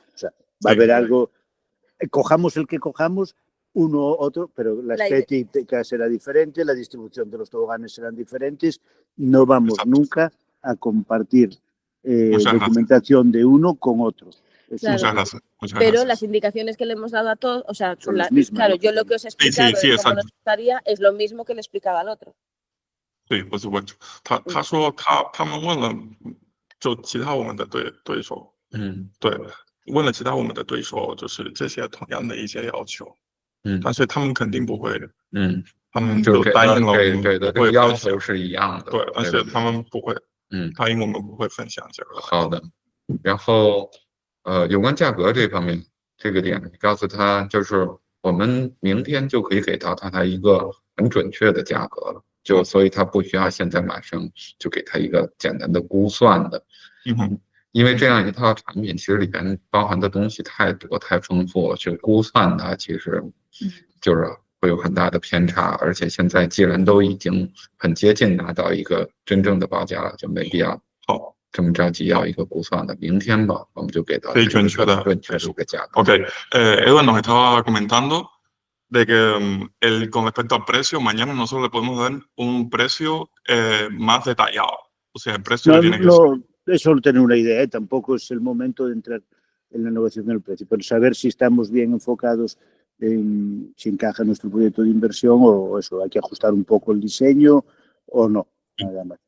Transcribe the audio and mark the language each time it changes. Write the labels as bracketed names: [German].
[Spanish] O sea, va a haber algo, cojamos el que cojamos, uno u otro, pero la estética será diferente, la distribución de los toboganes serán diferentes. No vamos nunca a compartir documentación de uno con otro. Claro. Muchas gracias. Pero las indicaciones que le hemos dado a todos, o sea, son las mismas, claro, yo lo que os he explicado sí, cómo nos gustaría es lo mismo que le explicaba al otro. [Chinese] 对，不是问题。他说他们问了，就其他我们的对手，对，问了其他我们的对手，就是这些同样的一些要求，但是他们肯定不会的，他们就答应了我们对的，这个要求是一样的，对，但是他们不会，答应我们不会分享这个。好的，然后有关价格这方面，这个点你告诉他，就是我们明天就可以给到他一个很准确的价格了。所以他不需要现在马上就给他一个简单的估算的，因为这样一套产品其实里边包含的东西太多太丰富了，去估算它其实就是会有很大的偏差，而且现在既然都已经很接近拿到一个真正的报价了，就没必要这么着急要一个估算的。明天吧，我们就给到准确的一个价格。 [Spanish] OK， Edward nos estaba comentando de que con respecto al precio, mañana nosotros le podemos dar un precio más detallado. O sea, el precio tiene que ser... Es solo tener una idea, tampoco es el momento de entrar en la negociación del precio, pero saber si estamos bien enfocados en si encaja nuestro proyecto de inversión o eso, hay que ajustar un poco el diseño o no, nada más.